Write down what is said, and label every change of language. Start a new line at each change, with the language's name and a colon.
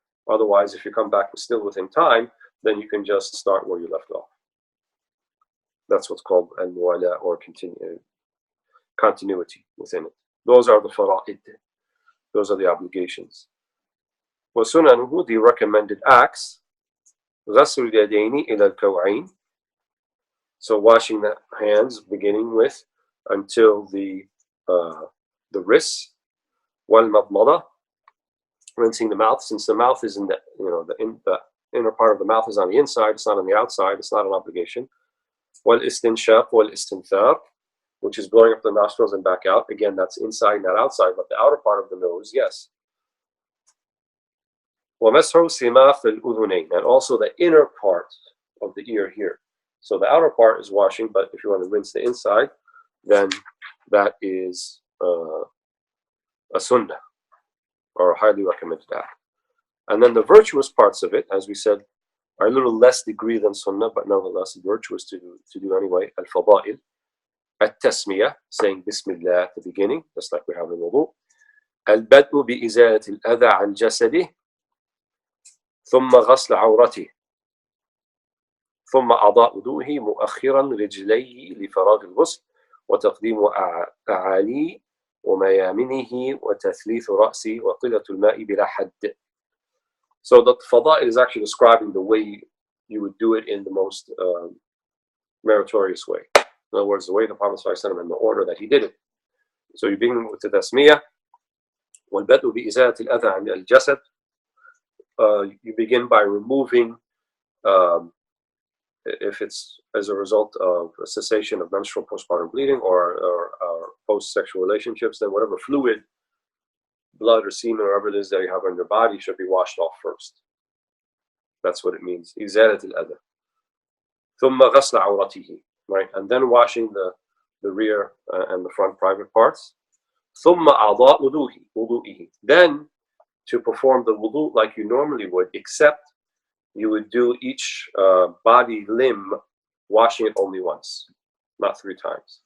English: Otherwise, if you come back still within time, then you can just start where you left off. That's what's called al-muwala, or continuity within it. Those are the fara'id. Those are the obligations.
Arabic: وَسُنَنُهُ,
English: the recommended acts,
Arabic: غَسْلُ الْيَدَيْنِ إِلَى الْكَوْعَيْنِ.
English: So washing the hands, beginning with until the wrists. وَالْمَضْمَضَةِ, rinsing the mouth, since the mouth is in the inner part of the mouth is on the inside, it's not on the outside, it's not an obligation.
Arabic: وَالْإِسْتِنْشَاقُ وَالْإِسْتِنْثَارُ,
English: which is blowing up the nostrils and back out. Again, that's inside, not outside, but the outer part of the nose, yes.
Arabic: وَمَسْحُ سِمَاخِ الْأُذُنَيْنِ,
English: and also the inner part of the ear here. So the outer part is washing, but if you want to rinse the inside, then that is a sunnah, or a highly recommended act. And then the virtuous parts of it, as we said, are a little less degree than sunnah, but nevertheless virtuous to do anyway. Al-fada'il, at-tasmiyah, saying Bismillah at the beginning, just like we have in wudu.
Arabic: Al-bad'u bi-izalati al-adha an jasadi, thumma ghasl awrati, ثم أعضاء وضوءه مؤخرا رجليه لفراغ الغسل وتقديم أعالي وميامنه وتثليث رأسه وقلة الماء بلا حد.
English: So the fada'il is actually describing the way you would do it in the most meritorious way. In other words, the way the Prophet ﷺ and the order that he did it. So you begin with the tasmiyah.
Arabic: والبدء بإزالة الأذى عن الجسد.
English: You begin by removing, if it's as a result of a cessation of menstrual postpartum bleeding or post-sexual relationships, then whatever fluid, blood or semen or whatever it is that you have on your body should be washed off first. That's what it means.
Arabic: إزالة الأذى. ثم غسل عورته, right?
English: And then washing the rear and the front private parts.
Arabic: ثم أعضاء وضوئه.
English: Then to perform the wudu like you normally would, except you would do each body limb washing it only once, not 3 times.